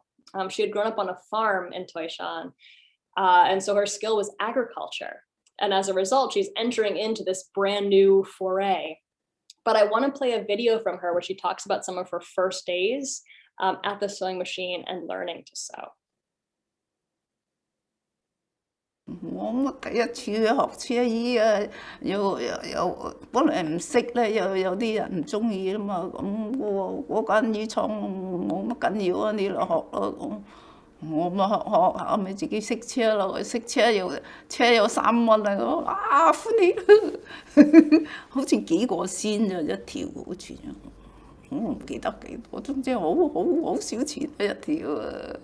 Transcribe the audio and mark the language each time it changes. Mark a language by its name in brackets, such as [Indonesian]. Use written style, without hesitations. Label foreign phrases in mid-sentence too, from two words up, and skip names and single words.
[English] She had grown up on a farm in Taishan, and so her skill was agriculture. And as a result, she's entering into this brand new foray. But I want to play a video from her where she talks about some of her first days at the sewing machine and learning to sew. [Cantonese] 我乜第一次學車衣啊，本來唔識咧，有啲人唔中意啦嘛，咁嗰間衣廠冇乜緊要啊，你嚟學咯咁。我咪學下咪自己識車咯，識車又3蚊啊，歡喜，好似幾個先咋一條好似，我唔記得幾多，總之好少錢一條啊。